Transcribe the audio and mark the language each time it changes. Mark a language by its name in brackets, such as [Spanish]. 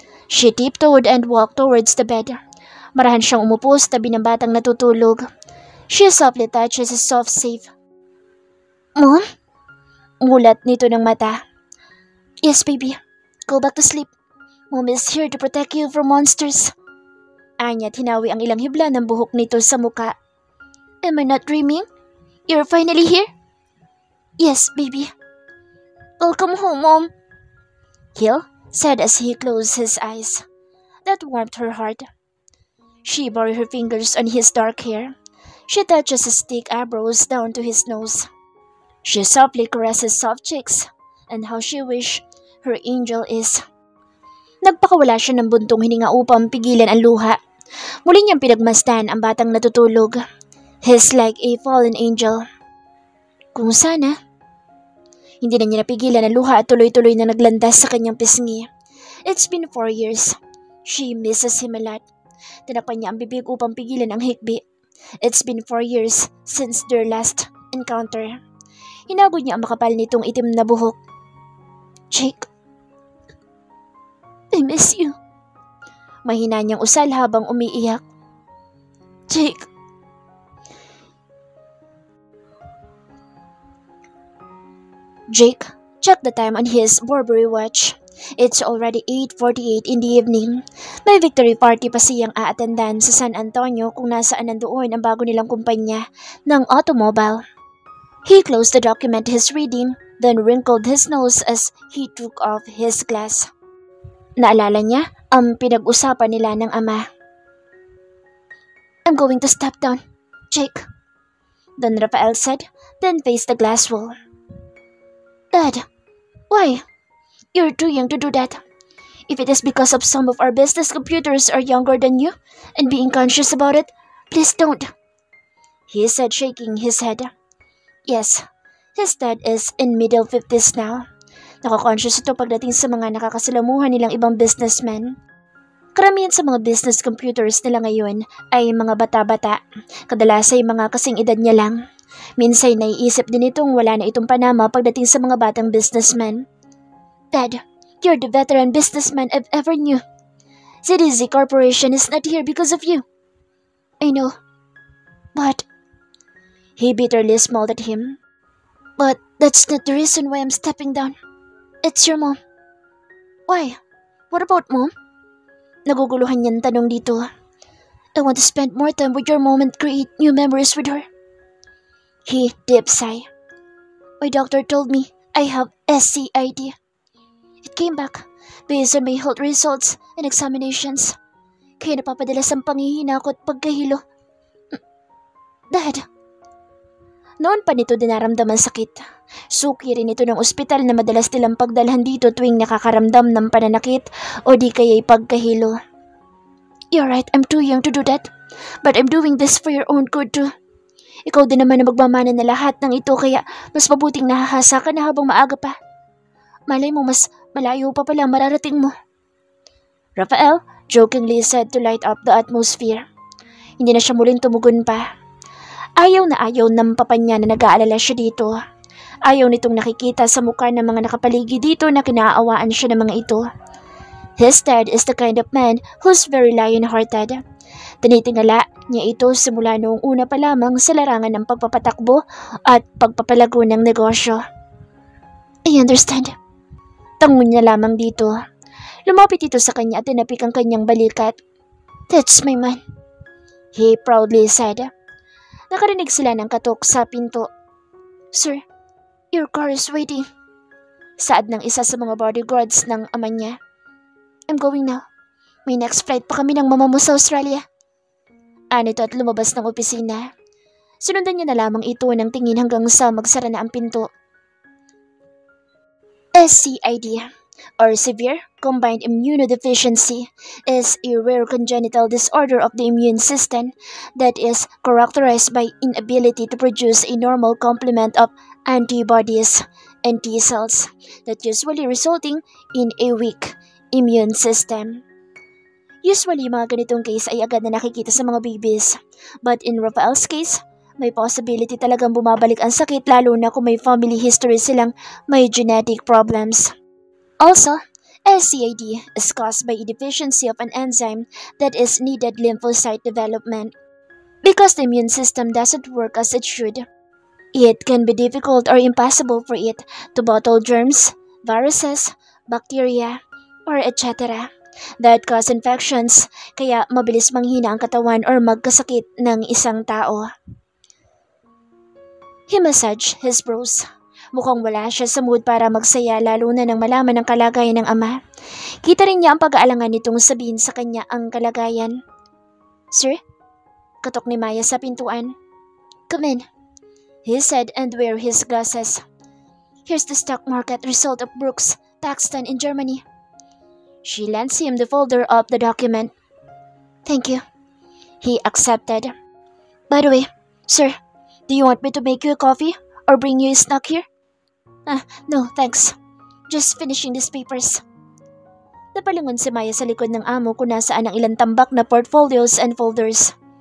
[English] She tiptoed and walked towards the bed. [Filipino] Marahan siyang umupo sa tabi ng batang natutulog. [English] She softly touches his soft safe. Mom? [Filipino] Ngulat nito ng mata. [English] Yes, baby. Go back to sleep. Mom is here to protect you from monsters. [Filipino] Anya hinawi ang ilang hibla ng buhok nito sa muka. [English] Am I not dreaming? You're finally here? Yes, baby. Welcome home, Mom. Gil said as he closed his eyes. That warmed her heart. She buried her fingers on his dark hair. She touches his thick eyebrows down to his nose. She softly caresses his soft cheeks, and how she wished her angel is. [Filipino] Nagpakawala siya ng buntong hininga upang pigilan ang luha. Muli niyang pinagmasdan ang batang natutulog. [English] He's like a fallen angel. [Filipino] Kung sana. Hindi na niya napigilan ang luha at tuloy-tuloy na naglandas sa kanyang pisngi. [English] It's been 4 years. She misses him a lot. [Filipino] Tinakpan niya ang bibig upang pigilan ang hikbi. [English] It's been 4 years since their last encounter. [Filipino] Hinagod niya ang makapal nitong itim na buhok. [English] Jake, I miss you. [Filipino] Mahina niyang usal habang umiiyak. Jake. [English] Jake checked the time on his Burberry watch. It's already 8:48 in the evening. [Filipino] May victory party pa siyang aatendan sa San Antonio kung nasaan nandoon ang bago nilang kumpanya ng automobile. [English] He closed the document he's reading, then wrinkled his nose as he took off his glass. [Filipino] Naalala niya ang pinag-usapan nila ng ama. [English] I'm going to step down, Jake, Don Rafael said, then faced the glass wall. Dad, why? You're too young to do that. If it is because of some of our business computers are younger than you and being conscious about it, please don't, he said, shaking his head. Yes, his dad is in middle 50s now. [Filipino] Nakakonscious ito pagdating sa mga nakakasalamuhan nilang ibang businessmen. Karamihan sa mga business computers nila ngayon ay mga bata-bata, kadalas ay mga kasing edad niya lang. Minsan naiisip din itong wala na itong panama pagdating sa mga batang businessmen. [English] Dad, you're the veteran businessman I've ever knew. ZDZ Corporation is not here because of you. I know, but... He bitterly smiled at him. But that's not the reason why I'm stepping down. It's your mom. Why? What about mom? [Filipino] Naguguluhan niyang tanong dito. [English] I want to spend more time with your mom and create new memories with her. He deep sighed. My doctor told me I have SCID. It came back based on my health results and examinations. [Filipino] Kaya napapadalas ang panghihina ko at pagkahilo. Dad. Noon pa nito dinaramdaman sakit. Suki rin ito ng ospital na madalas nilang pagdalhan dito tuwing nakakaramdam ng pananakit o di kaya'y pagkahilo. [English] You're right, I'm too young to do that. But I'm doing this for your own good too. [Filipino] Ikaw din naman na magmamana na lahat ng ito kaya mas mabuting nahahasa ka na habang maaga pa. Malay mo mas malayo pa pala mararating mo. [English] Rafael jokingly said to light up the atmosphere. [Filipino] Hindi na siya muling tumugon pa. Ayaw ng papa niya na nag-aalala siya dito. Ayaw nitong nakikita sa mukha ng mga nakapaligid dito na kinaawaan siya ng mga ito. [English] His dad is the kind of man who's very lion-hearted. [Filipino] Tinitingala niya ito simula noong una pa lamang sa larangan ng pagpapatakbo at pagpapalago ng negosyo. [English] I understand. [Filipino] Tangon niya lamang dito. Lumapit ito sa kanya at tinapik ang kanyang balikat. [English] That's my man, he proudly said. [Filipino] Nakarinig sila ng katok sa pinto. [English] Sir, your car is waiting. [Filipino] Saad ng isa sa mga bodyguards ng ama niya. [English] I'm going now. [Filipino] May next flight pa kami ng mama mo sa Australia. Anito at lumabas ng opisina. Sinundan niya na lamang ito ng tingin hanggang sa magsara na ang pinto. [English] SCID, or Severe Combined Immunodeficiency, is a rare congenital disorder of the immune system that is characterized by inability to produce a normal complement of antibodies and T cells, that usually resulting in a weak immune system. [Filipino] Usually, mga ganitong case ay agad na nakikita sa mga babies. [English] But in Rafael's case, [Filipino] may possibility talagang bumabalik ang sakit lalo na kung may family history silang may genetic problems. [English] Also, SCID is caused by a deficiency of an enzyme that is needed lymphocyte development. Because the immune system doesn't work as it should, it can be difficult or impossible for it to battle germs, viruses, bacteria, or etc. that cause infections, [Filipino] kaya mabilis manghina ang katawan or magkasakit ng isang tao. [English] He massaged his brows. [Filipino] Mukhang wala siya sa mood para magsaya lalo na nang malaman ang kalagayan ng ama. Kita rin niya ang pag-aalangan nitong sabihin sa kanya ang kalagayan. Sir? Katok ni Maya sa pintuan. [English] Come in, he said and wear his glasses. Here's the stock market result of Brooks Paxton in Germany. She lends him the folder of the document. Thank you. He accepted. By the way, sir, do you want me to make you a coffee or bring you a snack here? No, thanks. Just finishing these papers. [Filipino] Napalingon si Maya sa likod ng amo kung nasaan ang ilang tambak na portfolios and folders.